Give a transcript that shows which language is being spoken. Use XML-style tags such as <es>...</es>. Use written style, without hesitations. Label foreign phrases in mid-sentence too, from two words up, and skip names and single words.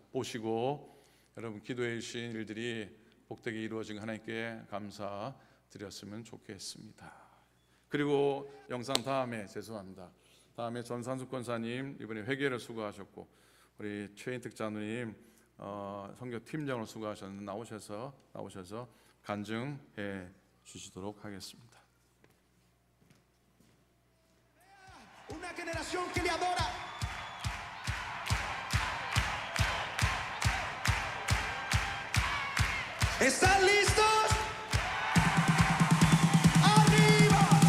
<ko>보시고 여러분 기도해 주신 일들이 복되게 이루어진 하나님께 감사드렸으면 좋겠습니다. 그리고 영상 다음에 죄송합니다. 다음에 전산수 권사님 이번에 회개를 수고하셨고 우리 최인택 장로님 선교 팀장으로 수고하셨는데 나오셔서 간증해 주시도록 하겠습니다.</ko> <es>Una generación que le adora. ¿Están listos? ¡Arriba!</es>